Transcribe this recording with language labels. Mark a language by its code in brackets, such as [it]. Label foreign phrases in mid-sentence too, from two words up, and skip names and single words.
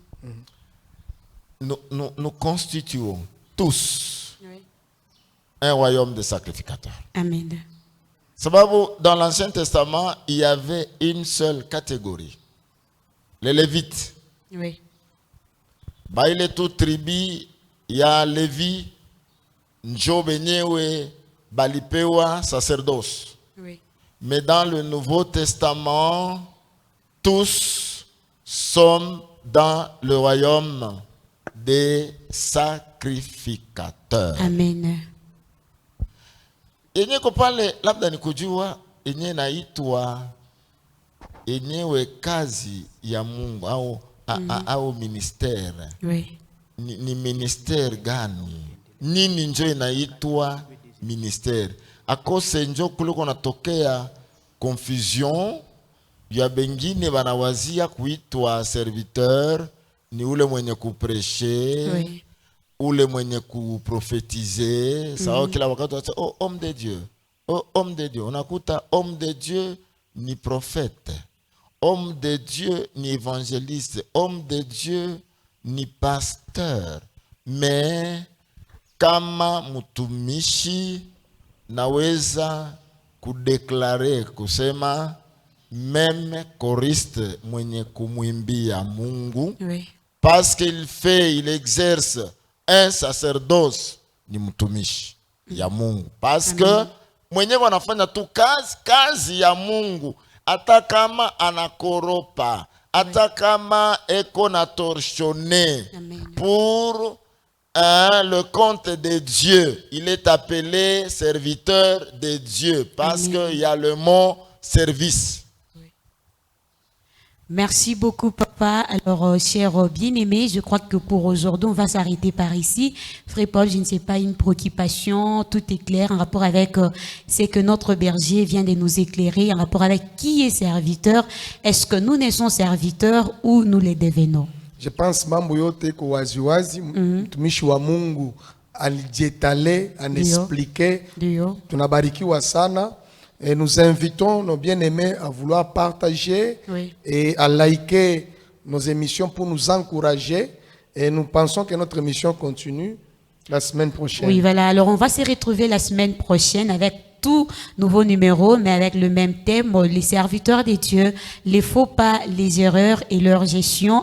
[fr] Nous constituons tous un royaume de sacrificateurs. Amen. Sababu, dans l'Ancien Testament, il y avait une seule catégorie, les Lévites. Oui. [sw] Baile [fr] tout tribu [sw] ya Lévi, njo benyewe balipewa sacerdoce. [fr] Oui. Mais dans le Nouveau Testament, tous sommes dans le royaume des sacrificateurs. Amen. [sw] Enye ko pale labda nikujua enye naitwa enyewe kazi ya Mungu au ministère. [fr] Oui. [sw] ni ministère gani? Nini njo inaitwa ministère? Akose njo kuliko natokea confusion ya bengine banawazia kuitwa serviteur ni ule mwenye kupreche, [fr] Oui. [sw] ule mwenye kuprofetize. Sawa kila wakati wasa, [fr] oh homme de Dieu. Oh homme de Dieu. [sw] Unakuta [fr] homme de Dieu [sw] ni prophète. [fr] Homme de Dieu [sw] ni évangéliste. [fr] Homme de Dieu [sw] ni pasteur. Mais kama mtumishi naweza kudeklare kusema meme choriste mwenye kumwimbia Mungu, Oui. [fr] parce qu'il fait, il exerce un sacerdoce, [sw] ni mtumishi ya Mungu. [fr] Parce que [sw] mwenye wanafanya tu kazi ya Mungu, hata kama anakoropa, hata kama eko na [fr] torchonné pour le compte de Dieu, il est appelé serviteur de Dieu, parce qu'il y a le mot service. Merci beaucoup, papa. Alors, cher bien-aimé, je crois que pour aujourd'hui, on va s'arrêter par ici. Frère Paul, je ne sais pas, une préoccupation, tout est clair en rapport avec ce que notre berger vient de nous éclairer, en rapport avec qui est serviteur. Est-ce que nous naissons serviteurs ou nous les devenons? Je pense [sw] mambo yote kwa waziwazi, mtumishi wa Mungu alijietale, anexplique. Tunabarikiwa sana. [fr] Et nous invitons nos bien-aimés à vouloir partager et à liker nos émissions pour nous encourager. Et nous pensons que notre émission continue la semaine prochaine. Oui, voilà. Alors, on va se retrouver la semaine prochaine avec tout nouveau numéro, mais avec le même thème, les serviteurs de Dieu, les faux pas, les erreurs et leur gestion.